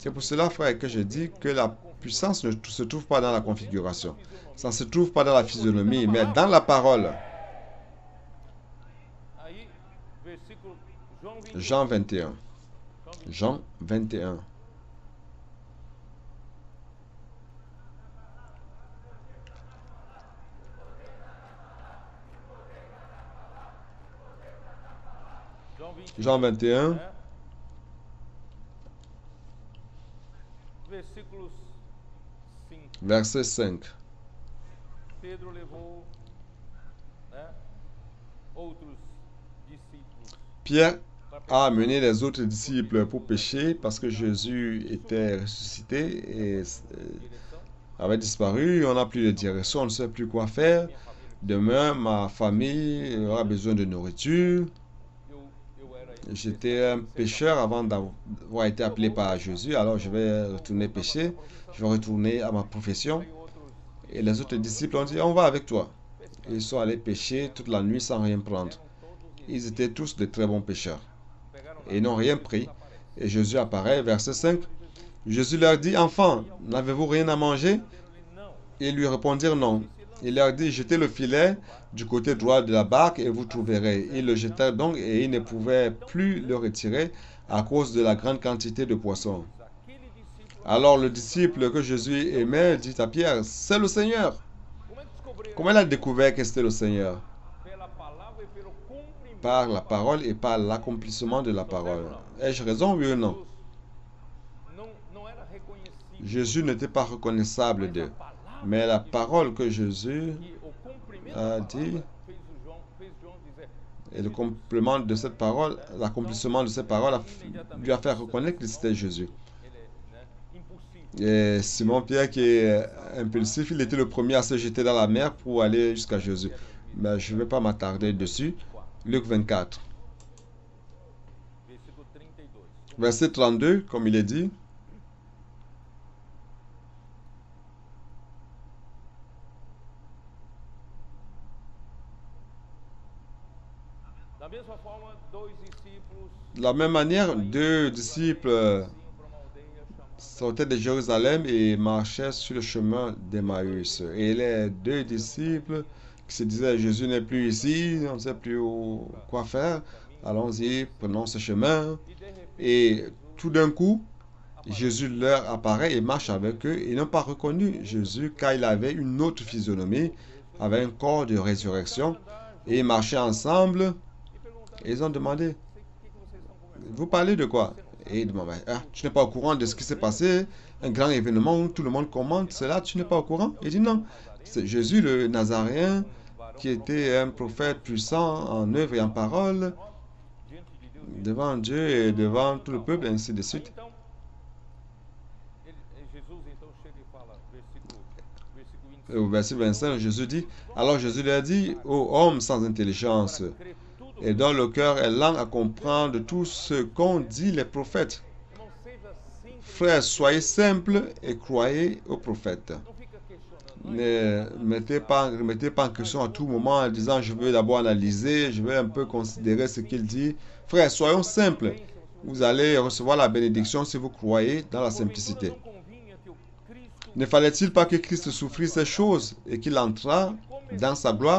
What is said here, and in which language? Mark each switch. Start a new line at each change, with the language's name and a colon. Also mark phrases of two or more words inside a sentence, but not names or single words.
French: C'est pour cela, frère, que je dis que la puissance ne se trouve pas dans la configuration. Ça ne se trouve pas dans la physionomie, mais dans la parole.
Portuguese: aí, versículo João 21.
French: Jean 21.
Portuguese: João 21.
French: Jean 21. Jean 21,
Portuguese: né? Versículos 5.
French: verset 5.
Portuguese: Pedro levou, né, outros discípulos
French: Pierre
Portuguese: para
French: a amené les autres disciples pour pécher parce que Jésus était ressuscité et
Portuguese: direção.
French: avait disparu. On n'a plus de direction, on ne sait plus quoi faire.
Portuguese: Minha família,
French: Demain, ma famille aura besoin de nourriture.
Portuguese: eu era
French: J'étais un pécheur avant d'avoir été appelé par Jésus, alors je vais retourner pécher, je vais retourner à ma profession.
Portuguese: aí outros
French: Et les autres disciples ont dit, on va avec toi. Ils sont allés pêcher toute la nuit sans rien prendre.
Portuguese: eram todos
French: Ils étaient tous de très bons pêcheurs.
Portuguese: pegaram
French: Et ils n'ont rien pris.
Portuguese: aparece.
French: Et Jésus apparaît, verset 5. Jésus leur dit, enfants, n'avez-vous rien à manger?
Portuguese: Responderam-lhe, não.
French: Ils lui répondirent non. Il leur dit, jetez le filet du côté droit de la barque et vous trouverez. Ils le jetèrent donc et ils ne pouvaient plus le retirer à cause de la grande quantité de poissons.
Portuguese: Aquele discípulo,
French: Alors le disciple que Jésus aimait dit à Pierre, c'est le Seigneur.
Portuguese: como é que descobriram?
French: Comment il a découvert que c'était le Seigneur?
Portuguese: Pela palavra e pelo cumprimento.
French: Par la parole et par l'accomplissement de la parole. Ai-je raison, oui ou non?
Portuguese: Não era reconhecido.
French: Jésus n'était pas reconnaissable
Portuguese: Mas a
French: d'eux.
Portuguese: palavra
French: Mais la parole que Jésus
Portuguese: e o cumprimento a da
French: dit,
Portuguese: palavra fez João dizer.
French: et le complément de cette parole, l'accomplissement de cette parole lui a fait reconnaître que c'était Jésus. Ele é, né, impossível. Et Simon-Pierre, qui est impulsif, il était le premier à se jeter dans la mer pour aller jusqu'à Jésus. Mais je ne vais pas m'attarder dessus. Luc 24,
Portuguese: versículo 32.
French: verset 32, comme il est dit.
Portuguese: Da mesma forma, dois discípulos
French: De la même manière, deux disciples
Portuguese: iam para uma aldeia chamada.
French: sortaient de Jérusalem et marchaient sur le chemin d'Emmaüs. Et les deux disciples qui se disaient, Jésus n'est plus ici, on ne sait plus quoi faire, allons-y, prenons ce chemin.
Portuguese: E de repente,
French: Et tout d'un coup, Jésus leur apparaît et marche avec eux. Ils n'ont pas reconnu Jésus car il avait une autre physionomie, avait un corps de résurrection. Et ils marchaient ensemble.
Portuguese: e perguntaram:
French: Et ils ont demandé,
Portuguese: o que vocês estão conversando?
French: vous parlez de quoi? Et il demande, ah, tu n'es pas au courant de ce qui s'est passé, un grand événement où tout le monde commente cela, tu n'es pas au courant? Il dit non, c'est Jésus le Nazaréen qui était un prophète puissant en œuvre et en parole
Portuguese: Diante de Deus.
French: devant Dieu et devant tout le peuple, ainsi de suite.
Portuguese: Então, Jesus então chega e fala, versículo 25.
French: Au verset 25, Jésus dit, alors Jésus leur dit, ô homme sans intelligence,
Portuguese: Crê tudo.
French: et dont le cœur est lent à comprendre tout ce qu'ont dit les prophètes.
Portuguese: Irmão, seja simples.
French: Frères, soyez simples et croyez aux prophètes.
Portuguese: Não fica questionando.
French: Ne mettez pas en question à tout moment en disant je veux d'abord analyser, je veux un peu considérer ce qu'il dit. Frères, soyons simples. Vous allez recevoir la bénédiction si vous croyez dans la simplicité.
Portuguese: Não convinha que o Cristo,
French: Ne fallait-il pas que Christ souffrît ces choses et qu'il entrât dans sa gloire?